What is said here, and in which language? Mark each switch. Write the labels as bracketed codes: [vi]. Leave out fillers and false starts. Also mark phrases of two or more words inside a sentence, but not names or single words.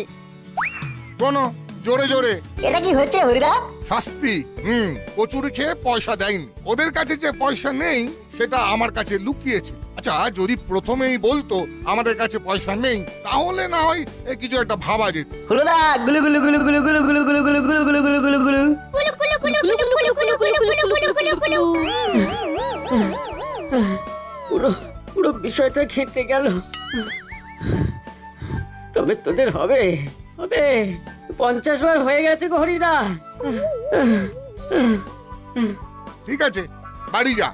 [bn] কোনো জোরে জোরে। এটা কি হচ্ছে হরিদা? শাস্তি। কচুরি খেয়ে পয়সা দেয়নি। ওদের কাছে যে পয়সা নেই সেটা আমার কাছে লুকিয়েছে। আচ্ছা, যদি প্রথমেই বলতো আমাদের কাছে পয়সা নেই, তাহলে না হয় কিছু একটা ভাবা যেত। হুলোদা গুলু গুলু গুলু গুলু গুলু গুলু গুলু গুলু গুলু গুলু গুলু গুলু গুলু। কুলু কুলু কুলু কুলু কুলু কুলু কুলু কুলু কুলু কুলু। পুরো পুরো বিষয়টা খেতে গেল। তবে তোদের হবে হবে, 50 বার হয়ে গেছে গো হরিদা। ঠিক আছে, বাড়ি যা।